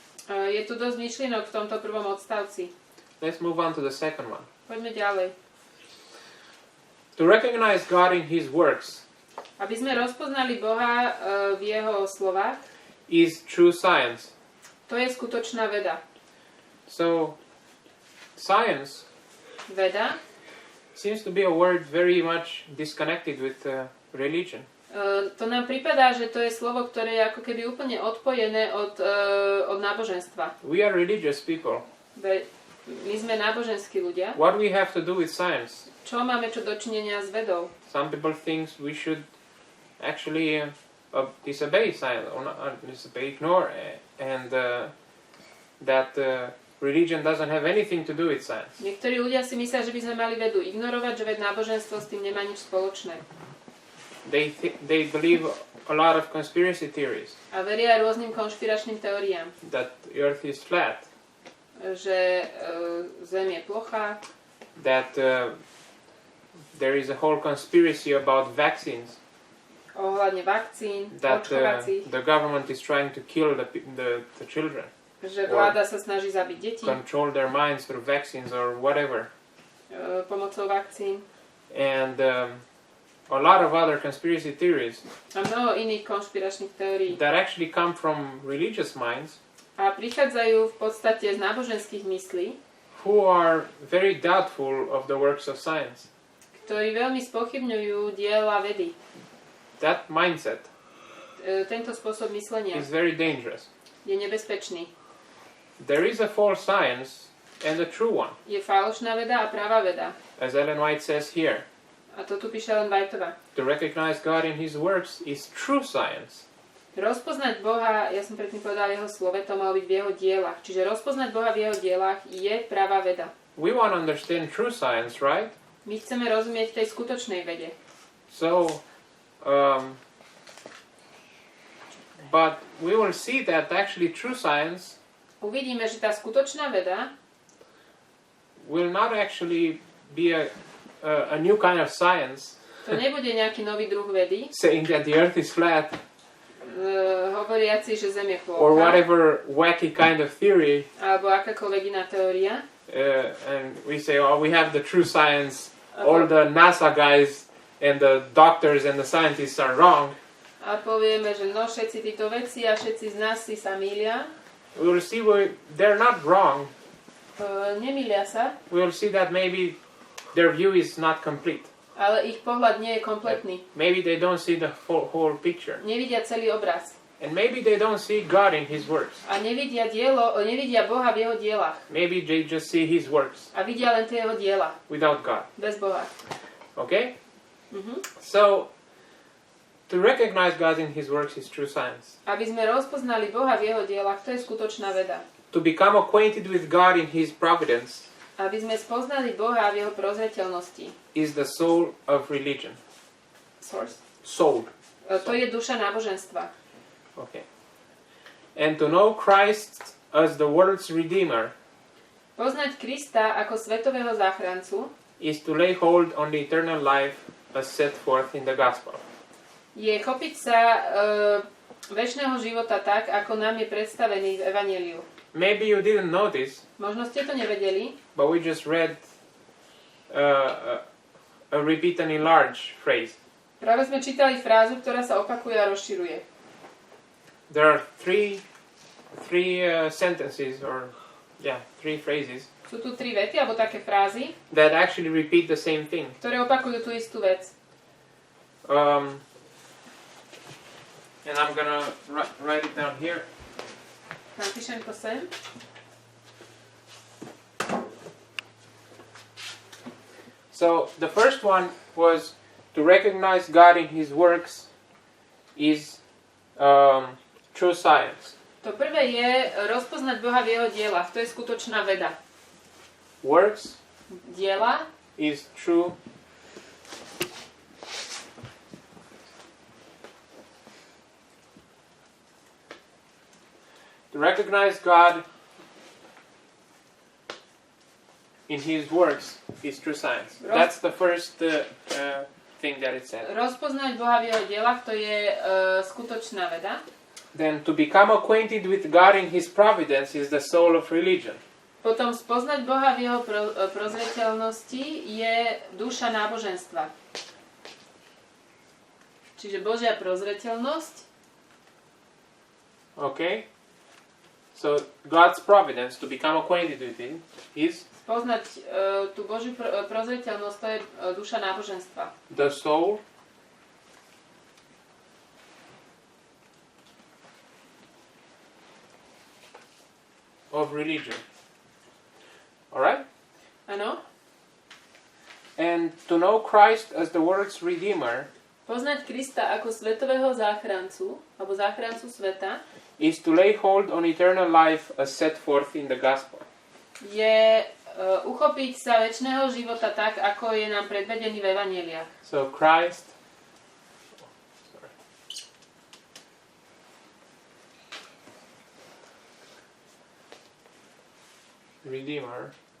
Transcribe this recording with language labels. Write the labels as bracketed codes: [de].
[sk] Je tu dosť myšlienok v tomto prvom odstavci. [en] Let's move on to the second one. [sk] Poďme ďalej. [en] To recognize God in His works. [sk] Aby sme rozpoznali Boha v Jeho slovách. [en] Is true science. [sk] To je skutočná veda. [en] So science. [sk] Veda. [en] Seems to be a word very much disconnected with religion. [sk] To nám pripadá, že to je slovo, ktoré je ako keby úplne odpojené od náboženstva. [en] We are religious people. [sk] My sme náboženskí ľudia. [en] What we have to do with science? [sk] Čo máme čo dočinenia s vedou? [en] Some people think we should actually disobey science, or not ignore, and that religion doesn't have anything to do with science. [sk] Niektorí ľudia si myslia, že by sme mali vedu ignorovať, že náboženstvo s tým nemá nič spoločné. [en] They believe a lot of conspiracy theories. [sk] A veria rôznym konšpiračným teóriám. [en] That the earth is flat. [sk] Že Zem je plochá. [en] That there is a whole conspiracy about vaccines. [sk] Ohľadne vakcín, [en] that the government is trying to kill the children. [sk] Že vláda sa snaží zabiť deti. [en] Control their minds through vaccines or whatever. [sk] Pomocou vakcín. [en] And a lot of other conspiracy theories. [sk] A mnoho iných konšpiračných teórií. [en] That actually come from religious minds. [sk] A prichádzajú v podstate z náboženských myslí. [en] Who are very doubtful of the works of science. [sk] Ktorí veľmi spochybňujú diela vedy. [en] That mindset. [sk] Tento spôsob myslenia. [en] Is very dangerous. [sk] Je nebezpečný. [en] There is a false science and a true one. [sk] Je falošná veda a pravá veda. [en] As Ellen White says here. [sk] A to tu píše Ellen Whiteová. [en] To recognize God in His works is true science. [sk] Rozpoznať Boha, ja som predtým povedal jeho slove, to malo byť v jeho dielach. Čiže rozpoznať Boha v jeho dielach je pravá veda. [en] We want to understand true science, right? [sk] My chceme rozumieť tej skutočnej vede. [en] So, but we will see that actually true science [sk] uvidíme, že tá skutočná veda [en] will not actually be a new kind of science. [sk] To nebude nejaký nový druh vedy. [en] Saying that the earth is flat. [sk] hovoriaci, že Zem je [en] or [sk] plocha, [en] whatever wacky kind of theory, [sk] alebo akákoľvek iná teória. [en] and we say, oh, we have the true science, all the NASA guys and the doctors and the scientists are wrong. [sk] A povieme, že no všetci títo veci a všetci z nás si sa mýlia. [en] We will see they're not wrong. [sk] Nemýlia sa, [en] We will see that maybe their view is not complete. [sk] ale ich pohľad nie je kompletný. [en] Maybe they don't see the whole picture. [sk] Nevidia celý obraz. [en] And maybe they don't see God in His works. [sk] A nevidia Boha v jeho dielach. [en] Maybe they just see His works [sk] A vidia len tie jeho diela, [en] without God. [sk] bez Boha. [en] Okay? So, to recognize God in His works is true science. [sk] Aby sme rozpoznali Boha v jeho dielach, to je skutočná veda. [en] To become acquainted with God in His providence [sk] Aby sme spoznali Boha v jeho prozreteľnosti. [en] is the soul of religion. Source. Soul. [sk] To je duša náboženstva. [en] Okay. And to know Christ as the world's Redeemer [sk] Poznať Krista ako svetového záchrancu [en] is to lay hold on the eternal life as set forth in the gospel. [sk] je chopiť sa večného života tak, ako nám je predstavený v Evanjeliu. [en] Maybe you didn't notice, [sk] Možno ste to nevedeli, [en] but we just read a repeat and enlarge phrase. [sk] práve sme čítali frázu, ktorá sa opakuje a rozširuje. [en] There are three sentences, three phrases [sk] Sú tu 3 vety, alebo také frázy, [en] that actually repeat the same thing. [sk] ktoré opakujú tú istú vec. [en] And I'm gonna write it down here. [sk] Napíšem to sem. [en] So the first one was to recognize God in His works is true science. [sk] To prvé je rozpoznať Boha v jeho dielach. To je skutočná veda. [en] Works [sk] Diela [en] is true to recognize God in His works is true science. That's the first thing that it said. [sk] Rozpoznať Boha v jeho dielach, to je skutočná veda. [en] Then to become acquainted with God in His providence is the soul of religion. [sk] Potom spoznať Boha v jeho prozreteľnosti je duša náboženstva. Čiže Božia prozreteľnosť. [en] Okay? So God's providence, to become acquainted with it, is [sk] Spoznať tú Božiu prozreteľnosť, to je duša náboženstva. [en] the soul of religion. Alright? [sk] Áno? [en] And to know Christ as the world's Redeemer [sk] Poznať Krista ako svetového záchrancu, alebo záchrancu sveta, [en] is to lay hold on eternal life as set forth in the gospel. [sk] je uchopiť sa večného života tak, ako je nám predvedený v Evanjeliách. [en] So Christ Redeemer